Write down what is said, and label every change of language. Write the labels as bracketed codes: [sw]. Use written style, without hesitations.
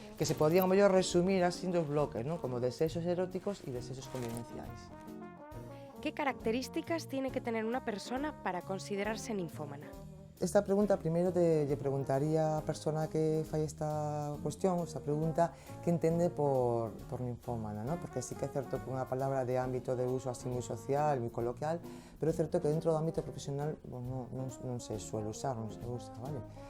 [gl] Que se podían mellor resumir así en dos bloques, non? Como desexos eróticos e desexos convivenciais. [es] ¿Qué características tiene que tener una persona para considerarse ninfómana? [gl] Esta pregunta, primeiro lle preguntaría a persona que fai esta cuestión, esta pregunta, que entende por ninfómana, ¿no? Porque sí que é certo que é unha palabra de ámbito de uso así moi social, moi coloquial, pero é certo que dentro do ámbito profesional non se suele usar, non se usa, vale?